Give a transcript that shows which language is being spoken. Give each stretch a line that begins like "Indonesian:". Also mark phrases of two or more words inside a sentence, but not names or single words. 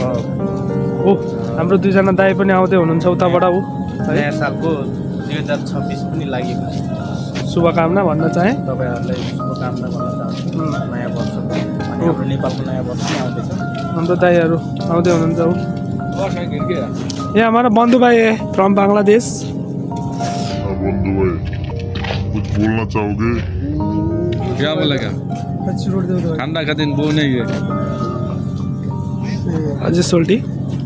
Nepali: हाम्रो दुईजना दाइ पनि आउँदै हुनुहुन्छ उताबाट। ऊ नयाँ सालको 2026 पनि लागेको छ। शुभकामना भन्न चाहेँ तपाईँहरूलाई, शुभकामना भन्न चाहन्छु नयाँ वर्षको। अनि हाम्रो नेपालको नयाँ वर्ष पनि आउँदैछ। हाम्रो दाइहरू आउँदै हुनुहुन्छ।
Hindi: ये हमारा बंधु भाई है फ्रॉम बांग्लादेश। बंधु भाई कुछ बोलना चाहोगे? क्या बोलेगा? ठंडा का दिन वो नहीं है। अजय सोल्टी